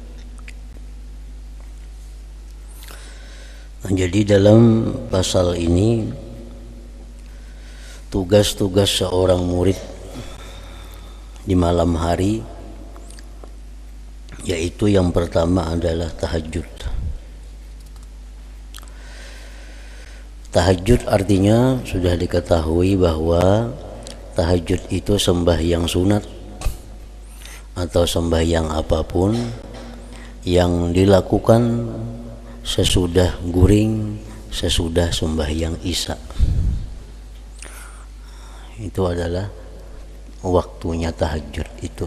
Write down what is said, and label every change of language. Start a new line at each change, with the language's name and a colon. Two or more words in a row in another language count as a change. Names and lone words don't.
Indonesian: Nah, jadi dalam pasal ini tugas-tugas seorang murid di malam hari, yaitu yang pertama adalah tahajud. Tahajud artinya sudah diketahui bahwa tahajud itu sembahyang sunat atau sembahyang apapun yang dilakukan sesudah guring, sesudah sembahyang isya. Itu adalah waktunya tahajud itu.